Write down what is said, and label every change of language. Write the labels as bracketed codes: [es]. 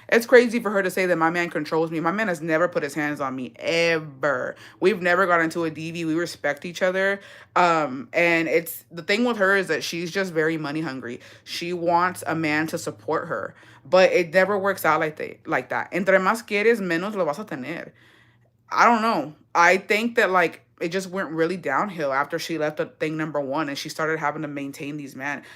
[en] It's crazy for her to say that my man controls me. My man has never put his hands on me, ever. We've never got into a DV. We respect each other. And it's the thing with her is that she's just very money hungry. She wants a man to support her. But it never works out like that. [es] Entre más quieres, menos lo vas a tener. [en] I don't know. I think that, like, it just went really downhill after she left the thing number one and she started having to maintain these men.